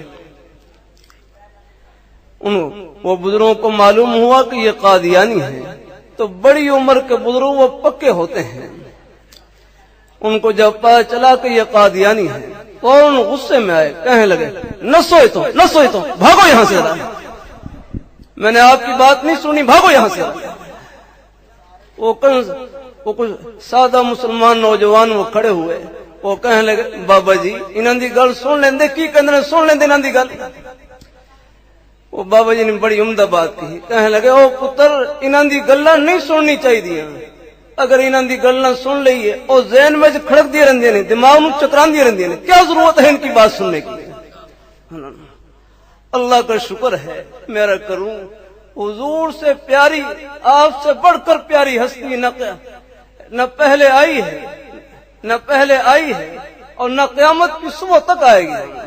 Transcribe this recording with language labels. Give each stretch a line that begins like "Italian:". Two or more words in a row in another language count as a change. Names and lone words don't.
Urdu: وہ بزرگوں کو معلوم ہوا کہ یہ قادیانی ہیں، تو بڑی عمر کے بزرگ وہ پکے ہوتے ہیں، ان کو جب پتا چلا کہ یہ قادیانی ہے فوراً غصے میں آئے، کہنے لگے نہ سوئے تو بھاگو یہاں سے، میں نے آپ کی بات نہیں سنی، بھاگو یہاں سے۔ وہ کچھ سادہ مسلمان نوجوان وہ کھڑے ہوئے، وہ کہنے لگے بابا جی
Punjabi: انہاں دی گل سن لیندے، کی کہندے نے سن لیندے انہاں دی گل۔ وہ بابا جی نے بڑی عمدہ بات کہی، کہنے لگے او پتر انہاں دی گلاں نہیں سننی چاہیے، اگر انہاں دی گلاں سن لئیے او ذہن میں کھڑک دی رہندی نے، دماغ نوں چکراندی رہندی نے، کیا ضرورت ہے ان کی بات سننے کی؟
Urdu: اللہ کا شکر ہے میرا کروں، حضور سے پیاری، آپ سے بڑھ کر پیاری ہستی نہ پہلے آئی ہے اور نہ قیامت کی صبح تک آئے گی۔